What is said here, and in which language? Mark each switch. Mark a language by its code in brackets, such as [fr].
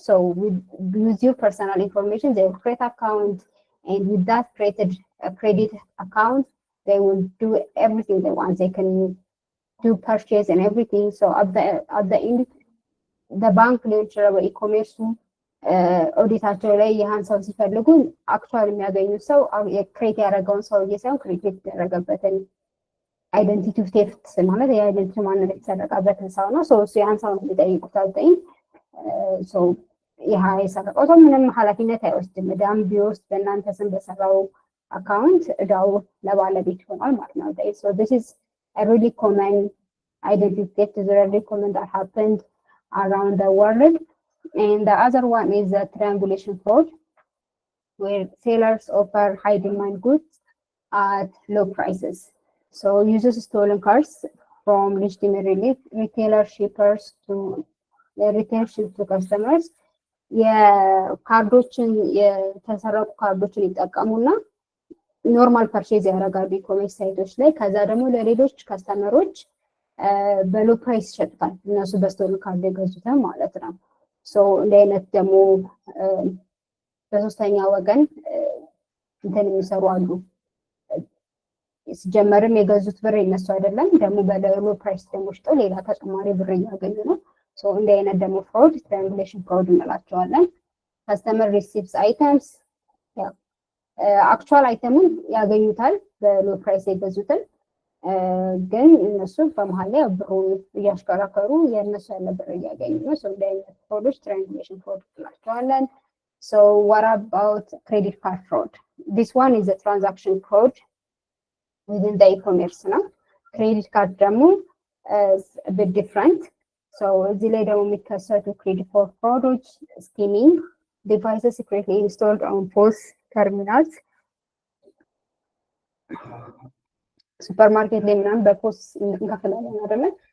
[en] So with your personal information, they will create account, and with that created credit account, they will do everything they want. They can do purchase and everything. So at the end, [am] በባንክ ሊሆን ይችላል በኢኮሜርሱ ኦዲታቸው ላይ ያህን ሰው ሲፈልጉ አክቹዋሊ የሚያገኙት ሰው ክሬት ያደረገውን ሰውዬ ሳይሆን ክሬት የተደረገበትን አይደንቲቲ ቴፍት ማለት የአይደንቲቲ ማንነት የተሰረቀበትን ሰው ነው። እሱ ያን ሰው ነው ሊጠይቁት አልጠይም ሰው ይህ የሰረቀው ሰው ምንም ኃላፊነት አይወስድም። ዕዳም ቢወስድ በእናንተ ስም በሰራው አካውንት ዕዳው ለባለቤት ይሆናል ማለት ነው። So this is a really common identity theft is really common that happened around the world. [en] And the other one is the triangulation fraud, where sellers offer high demand goods at low prices. So uses stolen cars from legitimate retailer shippers to retail ship to customers. [am] የካርዶችን የተሰረቁ ካርዶችን ይጠቀሙና ኖርማል ፐርቼዝ ያደርጋሉ ኢኮሜርስ ሳይቶች ላይ። ከዛ ደግሞ ለሌሎች ከስተመሮች በሎ ፕራይስ ይሸጡታል፣ እነሱ በስቶል ካርድ የገዙትን ማለት ነው። እንደ አይነት ደግሞ በሶስተኛ ወገን እንትን የሚሰሩ አሉ። ሲጀመርም የገዙት ብር የነሱ አይደለም፣ ደግሞ በሎ ፕራይስ ደግሞ ሽጠው ሌላ ተጨማሪ ብር እያገኙ ነው። እንደ አይነት ደግሞ ፍራውድ ትራያንጉሌሽን ፍራውድ እንላቸዋለን። ከስተመር ሪሲቭስ አይተምስ አክቹዋል አይተሙን ያገኙታል በሎ ፕራይስ የገዙትን፣ ግን እነሱ በመሀል ላይ ብሩን እያሽከረከሩ የእነሱ ያለ ብር እያገኙ ነው። እንደ አይነት ፍራውዶች ትራያንጉሌሽን ፍራውድ እንላቸዋለን። what about credit card fraud? [en] This one is a transaction fraud within the e-commerce ነው። ክሬዲት ካርድ ደግሞ is a bit different. [am] እዚህ ላይ ደግሞ የሚከሰቱ ክሬዲት ካርድ ፍራውዶች ስኪሚንግ ዲቫይስስ secretly installed on POS terminals ሱፐርማርኬት ላይ ምናምን በፖስ እንከፍላለን አይደለ?